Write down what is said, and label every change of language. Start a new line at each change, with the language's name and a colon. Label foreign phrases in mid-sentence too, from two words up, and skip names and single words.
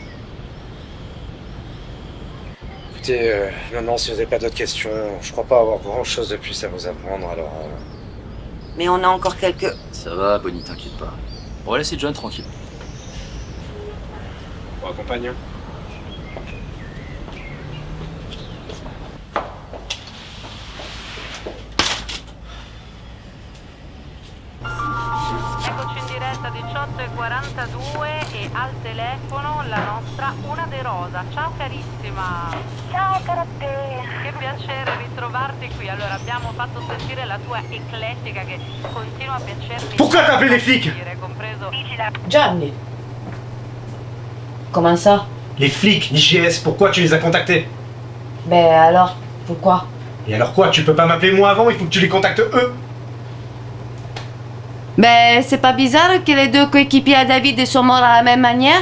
French: Écoutez, maintenant si vous n'avez pas d'autres questions, je crois pas avoir grand chose de plus à vous apprendre, alors... Mais on a encore quelques... Ça va, Bonnie, t'inquiète pas. On va laisser John tranquille. On accompagne.
Italian: Eccoci in diretta 18:42 e al telefono la nostra Una De Rosa. Ciao carissima. Ciao cara te. Che piacere ritrovarti qui. Allora abbiamo fatto sentire la tua eclettica che continua a piacermi.
French: Pourquoi t'as appelé les flics?
Italian: Compreso.
French: Gianni. Comment ça? Les flics, l'IGS, pourquoi tu les as contactés? Ben alors, pourquoi? Et alors quoi, tu peux pas m'appeler moi avant, il faut que tu les contactes eux? Ben, c'est pas bizarre que les deux coéquipiers à David sont morts à la même manière?